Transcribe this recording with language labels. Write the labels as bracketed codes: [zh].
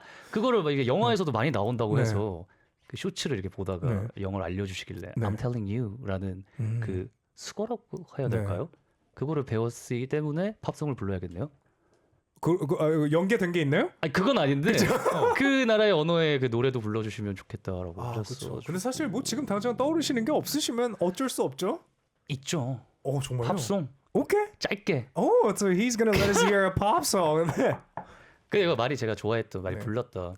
[ko] 그거를 막 이게 영화에서도 많이 나온다고 해서 그 쇼츠를 이렇게 보다가 영어를 알려주시길래 [en] I'm telling you [ko] 라는 그 수거라고 해야 될까요? 그거를 배웠기 때문에 팝송을 불러야겠네요. 연계된 게 있나요? 아니 그건 아닌데 그 나라의 언어의 그 노래도 불러주시면 좋겠다라고 하셨어. 그렇죠. 근데 사실 뭐 지금 당장 떠오르시는 게 없으시면 어쩔 수 없죠. 있죠. 정말요? 팝송 오케이. 짧게. [en] So he's gonna let us hear a pop song. [ko] 그 이거 말이 제가 좋아했던 많이 불렀던.